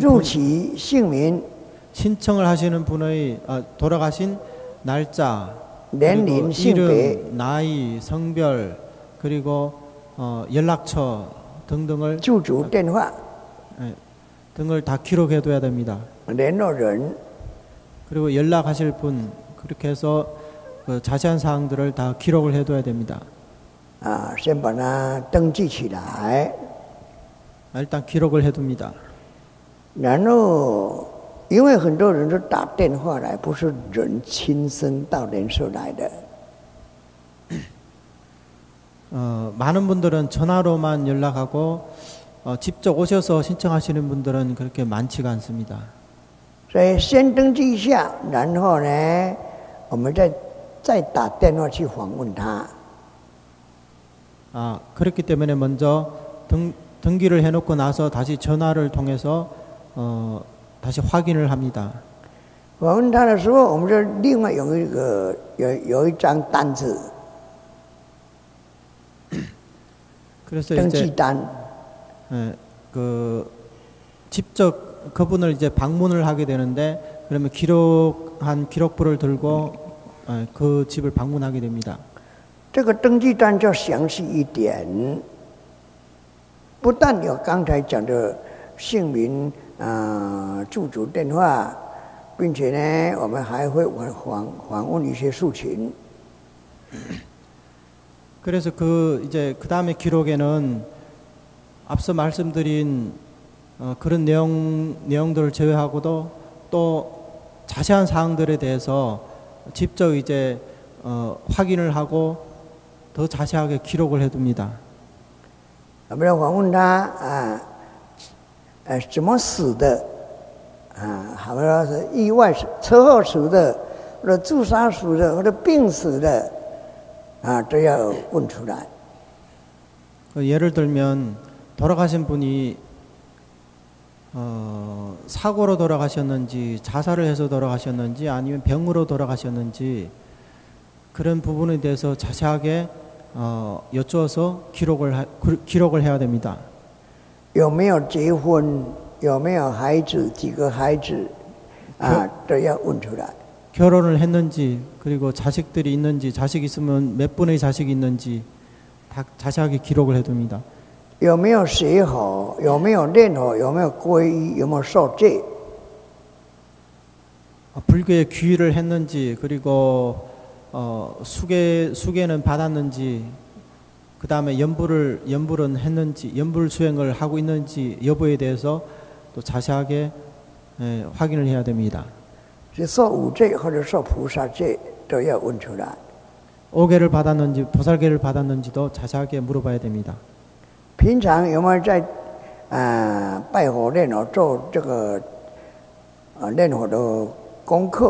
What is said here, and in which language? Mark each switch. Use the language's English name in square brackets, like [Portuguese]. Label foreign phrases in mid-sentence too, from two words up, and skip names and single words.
[Chinese] 入期姓名、 [Korean] 신청을 하시는 분의 돌아가신 날짜, [Chinese] 年龄、 [Korean] 그리고 [Chinese] 性别、 [Korean] 이름, 나이, 성별, 그리고 연락처 등등을 [Chinese] 住址、电话、 [Korean] 등을 다 기록해둬야 됩니다. [Chinese] 联络人。 [Korean] 그리고 연락하실 분 그렇게 해서 그 자세한 사항들을 다 기록을 해둬야 됩니다. [Chinese] 先把它登记起来。 [Korean] 일단 기록을 해둡니다. [Chinese] 然后，因为很多人都打电话来，不是人亲身到莲社来的。 [Korean] 많은 분들은 전화로만 연락하고 직접 오셔서 신청하시는 분들은 그렇게 많지가 않습니다. [Chinese] 所以先登记一下，然后呢，我们再打电话去访问他。 [Korean] 그렇기 때문에 먼저 등기를 해놓고 나서 다시 전화를 통해서 다시 확인을 합니다. [Chinese] 访问他的时候，我们就另外有一张单子， [Korean] 그래서 [Chinese] 登 [Korean] 이제 [Chinese] 记单。 [Korean] 그 직접 그분을 이제 방문을 하게 되는데 그러면 기록부를 들고 그 집을 방문하게 됩니다. [Chinese] 这个登记单就详细一点，不但有刚才讲的姓名、住址电话，并且呢，我们还会访问一些事情。 [Korean] 그래서 이제 그 다음에 기록에는 앞서 말씀드린 그런 내용들을 제외하고도 또 자세한 사항들에 대해서 직접 이제 확인을 하고 더 자세하게 기록을 해둡니다. [Chinese] 我们要访问他怎么死的好像是意外车祸死的，或者自杀死的，或者病死的都要问出来。 [Korean] 예를 들면 돌아가신 분이 사고로 돌아가셨는지 자살을 해서 돌아가셨는지 아니면 병으로 돌아가셨는지 그런 부분에 대해서 자세하게 여쭈어서 기록을 해야 됩니다. [Chinese] 有没有结婚？有没有孩子？几个孩子？都要问出来。 [Korean] 결혼을 했는지 그리고 자식들이 있는지 자식 있으면 몇 분의 자식이 있는지 다 자세하게 기록을 해둡니다. [Chinese] 有没有学好？有没有练好？有没有皈依？有没有受戒？ [Korean] 불교에 귀의를 했는지 그리고 수계는 받았는지 그 다음에 연불은 했는지 연불 수행을 하고 있는지 여부에 대해서 또 자세하게 확인을 해야 됩니다. [Chinese] 是受五戒或者受菩萨戒都要问出来。 [Korean] 오계를 받았는지 보살계를 받았는지도 자세하게 물어봐야 됩니다. [Chinese] 平常有没有在拜佛念佛做这个念佛的功课？